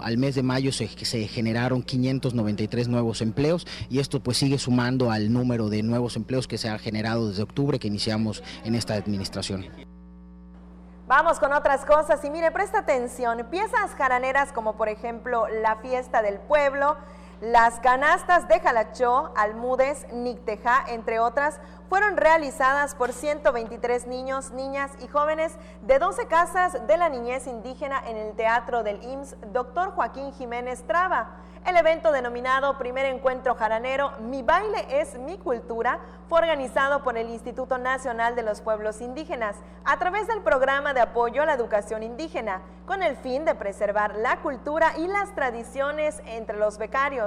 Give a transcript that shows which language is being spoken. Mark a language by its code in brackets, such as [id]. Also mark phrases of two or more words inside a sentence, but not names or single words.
[es] Al mes de mayo se generaron 593 nuevos empleos y esto pues sigue sumando al número de nuevos empleos que se ha generado desde octubre que iniciamos en esta administración. Vamos con otras cosas y mire, presta atención, piezas jaraneras como por ejemplo la fiesta del pueblo, las canastas de Jalachó, almudes, nictejá, entre otras, fueron realizadas por 123 niños, niñas y jóvenes de 12 casas de la niñez indígena en el Teatro del IMSS Dr. Joaquín Jiménez Traba. El evento denominado Primer Encuentro Jaranero, Mi Baile es Mi Cultura, fue organizado por el Instituto Nacional de los Pueblos Indígenas a través del Programa de Apoyo a la Educación Indígena, con el fin de preservar la cultura y las tradiciones entre los becarios.